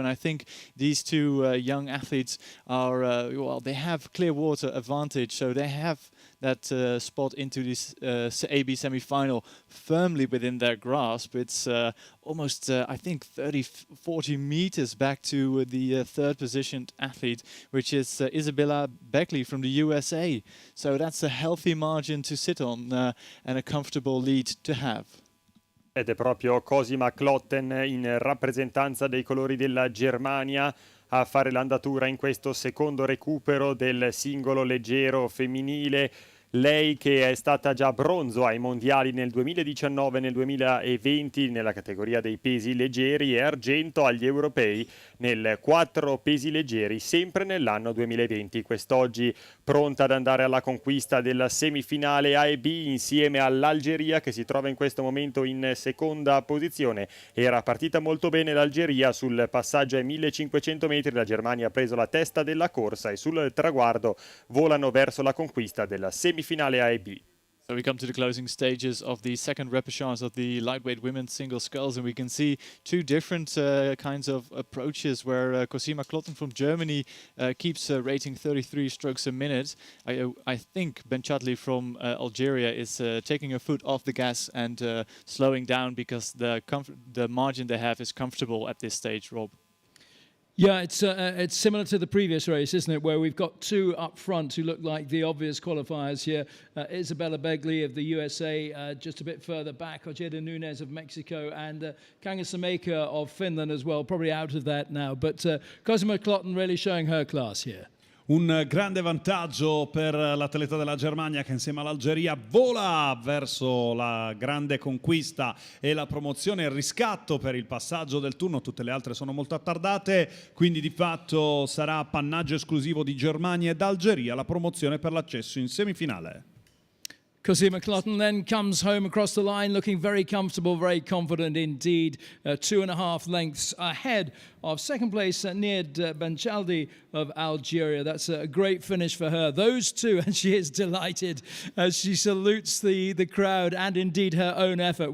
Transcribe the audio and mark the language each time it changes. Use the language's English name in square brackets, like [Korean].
[English] And I think these two young athletes are, they have clear water advantage, so they have that spot into this AB semi-final firmly within their grasp. It's almost, I think, 40 meters back to the third positioned athlete, which is Isabella Beckley from the USA. So that's a healthy margin to sit on and a comfortable lead to have. [Italian] Ed è proprio Cosima Klotten in rappresentanza dei colori della Germania a fare l'andatura in questo secondo recupero del singolo leggero femminile. Lei che è stata già bronzo ai mondiali nel 2019 e nel 2020 nella categoria dei pesi leggeri e argento agli europei nel 4 pesi leggeri sempre nell'anno 2020. Quest'oggi pronta ad andare alla conquista della semifinale A e B insieme all'Algeria che si trova in questo momento in seconda posizione. Era partita molto bene l'Algeria sul passaggio ai 1500 metri, la Germania ha preso la testa della corsa e sul traguardo volano verso la conquista della semifinale A e B. [English] So we come to the closing stages of the second repechage of the lightweight women's single sculls, and we can see two different kinds of approaches where Cosima Klotten from Germany keeps rating 33 strokes a minute. I think Ben Chadli from Algeria is taking her foot off the gas and slowing down because the margin they have is comfortable at this stage, Rob. Yeah, it's similar to the previous race, isn't it, where we've got two up front who look like the obvious qualifiers here. Isabella Begley of the USA, just a bit further back, Ojeda Nunez of Mexico, and Kanga Sameka of Finland as well, probably out of that now. But Cosima Klotten really showing her class here. [Italian] Un grande vantaggio per l'atleta della Germania che insieme all'Algeria vola verso la grande conquista e la promozione e il riscatto per il passaggio del turno. Tutte le altre sono molto attardate, quindi di fatto sarà appannaggio esclusivo di Germania ed Algeria la promozione per l'accesso in semifinale. [English] Cosima Klotten then comes home across the line looking very comfortable, very confident indeed. 2.5 lengths ahead of second place Ned Benchaldi of Algeria. That's a great finish for her. Those two, and she is delighted as she salutes the crowd and indeed her own effort.